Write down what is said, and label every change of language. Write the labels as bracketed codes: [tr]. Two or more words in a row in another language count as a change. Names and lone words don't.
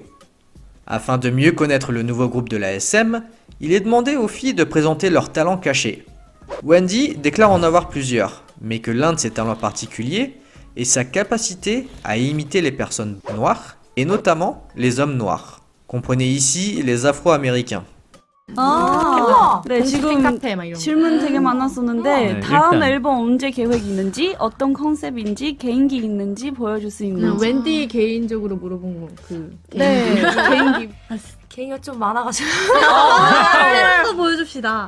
[fr] Afin de mieux connaître le nouveau groupe de l'ASM, il est demandé aux filles de présenter leurs talents cachés. Wendy déclare en avoir plusieurs, mais que l'un de ses talents particuliers est sa capacité à imiter les personnes noires, et notamment les hommes noirs. Comprenez ici les Afro-Américains. [ko] 네, 지금 카페 막 이런 거. 질문 되게 많았었는데 네, 다음 일단. 앨범 언제 계획 있는지, 어떤 컨셉인지, 개인기 있는지 보여줄 수 있는지. 웬디 개인적으로 물어본 거 네, 개인기. 개인기가 좀 많아가지고. 하나도 보여줍시다.